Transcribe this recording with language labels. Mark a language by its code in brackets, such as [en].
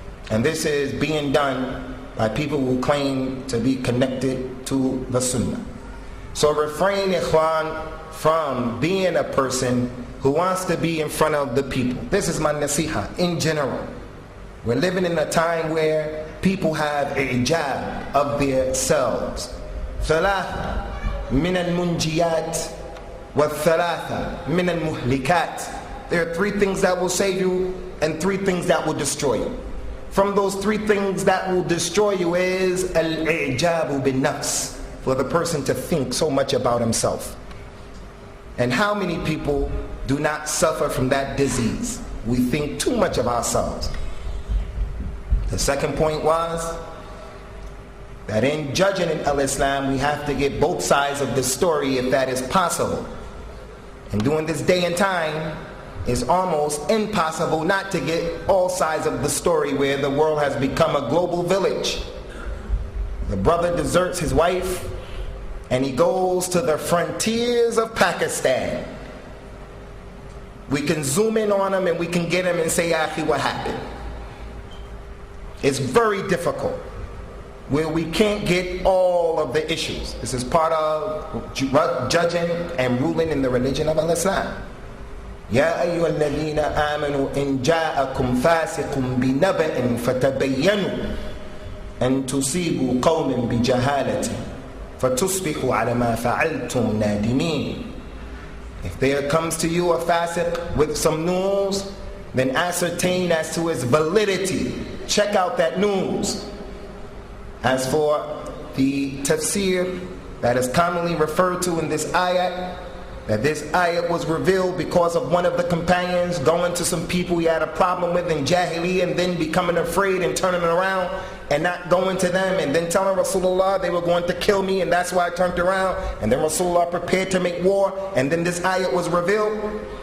[en] And this is being done by people who claim to be connected to the Sunnah. So refrain, ikhwan, from being a person who wants to be in front of the people. This is my nasiha in general. We're living in a time where people have ijab of their selves. [ar] ثلاثة من المنجيات والثلاثة من المهلكات. [en] There are three things that will save you and three things that will destroy you. From those three things that will destroy you is [ar] al-i'jabu bin nafs, [en] for the person to think so much about himself. And how many people do not suffer from that disease? We think too much of ourselves. The second point was that in judging in al-Islam, we have to get both sides of the story if that is possible. And during this day and time, it's almost impossible not to get all sides of the story where the world has become a global village. The brother deserts his wife and he goes to the frontiers of Pakistan. We can zoom in on him and we can get him and say, Akhi, what happened? It's very difficult where we can't get all of the issues. This is part of judging and ruling in the religion of Islam. [ar] يا أيها الذين آمنوا إن جاءكم فاسق بنبأ فتبينوا أن تصيبوا قوم بجهالة فتصبحوا على ما فعلتم نادمين. [en] If there comes to you a fasiq with some news, then ascertain as to its validity. Check out that news. As for the tafsir that is commonly referred to in this ayat, that this ayat was revealed because of one of the companions going to some people he had a problem with in Jahiliyyah and then becoming afraid and turning around and not going to them and then telling Rasulullah they were going to kill me and that's why I turned around, and then Rasulullah prepared to make war, and then this ayat was revealed.